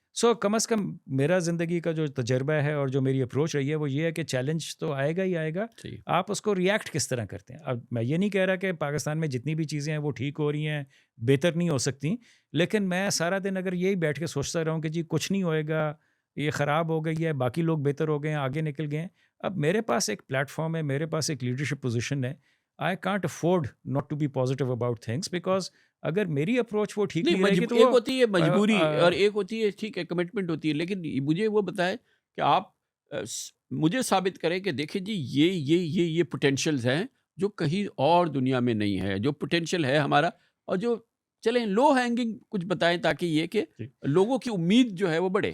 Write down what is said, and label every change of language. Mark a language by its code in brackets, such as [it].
[ur] سو کم از کم میرا زندگی کا جو تجربہ ہے اور جو میری اپروچ رہی ہے وہ یہ ہے کہ چیلنج تو آئے گا ہی آئے گا, آپ اس کو ریئیکٹ کس طرح کرتے ہیں. اب میں یہ نہیں کہہ رہا کہ پاکستان میں جتنی بھی چیزیں ہیں وہ ٹھیک ہو رہی ہیں, بہتر نہیں ہو سکتی, لیکن میں سارا دن اگر یہی بیٹھ کے سوچتا رہوں کہ جی کچھ نہیں ہوئے گا, یہ خراب ہو گئی ہے, باقی لوگ بہتر ہو گئے ہیں, آگے نکل گئے ہیں. اب میرے پاس ایک پلیٹ فارم ہے, میرے پاس ایک لیڈرشپ پوزیشن ہے. [en] I can't afford not to be positive about things, because [ur] اگر میری اپروچ وہ ٹھیک نہیں نہیں رہے گی تو ایک وہ ہوتی ہے مجبوری اور ایک ہوتی ہے ٹھیک ہے کمٹمنٹ ہوتی ہے، لیکن مجھے وہ بتائیں کہ آپ مجھے ثابت کریں کہ دیکھیں جی یہ پوٹینشیلز ہیں جو کہیں اور دنیا میں نہیں ہے، جو پوٹینشیل ہے ہمارا، اور جو چلیں لو ہینگنگ کچھ بتائیں تاکہ یہ کہ لوگوں کی امید جو ہے وہ بڑھے.